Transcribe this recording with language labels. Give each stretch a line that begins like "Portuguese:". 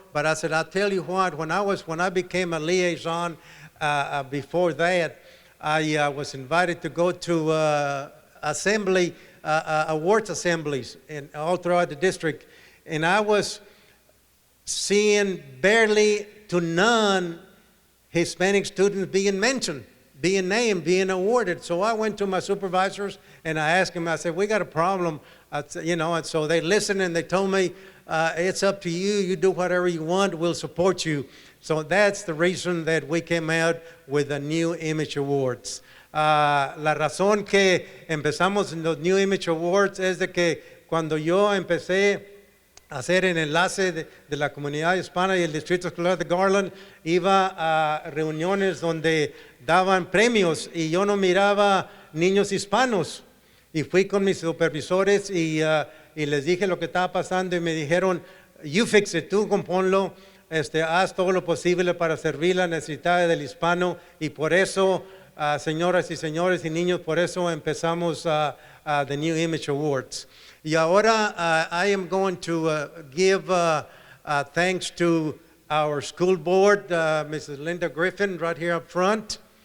English: But I said, I'll tell you what, when I became a liaison, before that, I was invited to go to awards assemblies all throughout the district, and I was seeing barely to none Hispanic students being mentioned, being named, being awarded. So I went to my supervisors and I asked them, I said, we got a problem, and so they listened and they told me, it's up to you, you do whatever you want, we'll support you. So that's the reason that we came out with the New Image Awards.
Spanish: La razón que empezamos en los New Image Awards es de que cuando yo empecé a hacer el enlace de la comunidad hispana y el distrito escolar de Garland, iba a reuniones donde daban premios y yo no miraba niños hispanos. Y fui con mis supervisores y les dije lo que estaba pasando y me dijeron,
English: you fix it,
Spanish: tú compónlo. Haz todo lo posible para servir la necesidad del hispano, y por eso, señoras y señores y niños, por eso empezamos the New Image Awards. Y ahora
English: I am going to give thanks to our school board, Mrs. Linda Griffin, right here up front.